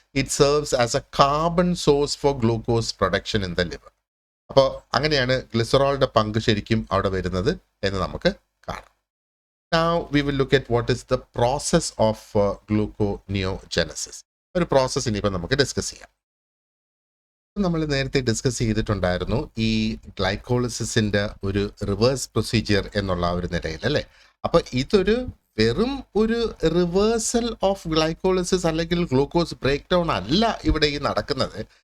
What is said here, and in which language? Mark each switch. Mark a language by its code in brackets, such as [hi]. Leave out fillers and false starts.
[en] It serves as a carbon source for glucose production in the liver. [ml] അപ്പോൾ അങ്ങനെയാണ് ഗ്ലിസറോളിൻ്റെ പങ്ക് ശരിക്കും അവിടെ വരുന്നത് എന്ന് നമുക്ക് കാണാം. [en] Now we will look at what is the process of gluconeogenesis. [ml] ഒരു പ്രോസസ്സ് ഇനിയിപ്പോൾ നമുക്ക് ഡിസ്കസ് ചെയ്യാം. നമ്മൾ നേരത്തെ ഡിസ്കസ് ചെയ്തിട്ടുണ്ടായിരുന്നു ഈ ഗ്ലൈക്കോളിസിസിൻ്റെ ഒരു റിവേഴ്സ് പ്രൊസീജിയർ എന്നുള്ള ഒരു നിലയിൽ അല്ലേ. അപ്പോൾ ഇതൊരു വെറും ഒരു റിവേഴ്സൽ ഓഫ് ഗ്ലൈക്കോളിസിസ് അല്ലെങ്കിൽ ഗ്ലൂക്കോസ് ബ്രേക്ക് ഡൗൺ അല്ല ഇവിടെ ഈ നടക്കുന്നത്.